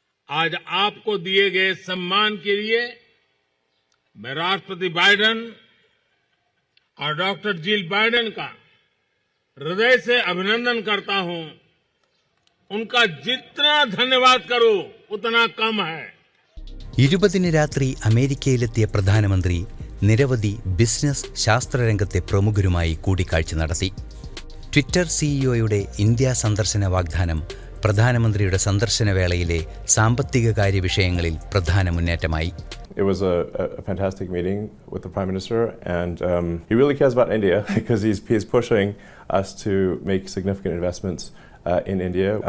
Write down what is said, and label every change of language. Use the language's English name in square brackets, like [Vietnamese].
[Hindi] आज आपको दिए गए सम्मान के लिए मैं राष्ट्रपति बाइडेन और डॉक्टर जिल बाइडेन का हृदय से अभिनंदन करता हूं. उनका जितना धन्यवाद करूं उतना कम है. [Malayalam] 20 രാത്രി അമേരിക്കയിലെത്തിയ പ്രധാനമന്ത്രി നിരവധി ബിസിനസ് ശാസ്ത്രരംഗത്തെ പ്രമുഖരുമായി കൂടിക്കാഴ്ച നടത്തി. ട്വിറ്റർ സിഇഒയുടെ ഇന്ത്യ സന്ദർശന വാഗ്ദാനം പ്രധാനമന്ത്രിയുടെ സന്ദർശന വേളയിലെ സാമ്പത്തിക കാര്യ വിഷയങ്ങളിൽ പ്രധാന മുന്നേറ്റമായി. [English] It was a fantastic meeting with the Prime Minister, and he really cares about India because he's pushing us to make significant investments in India.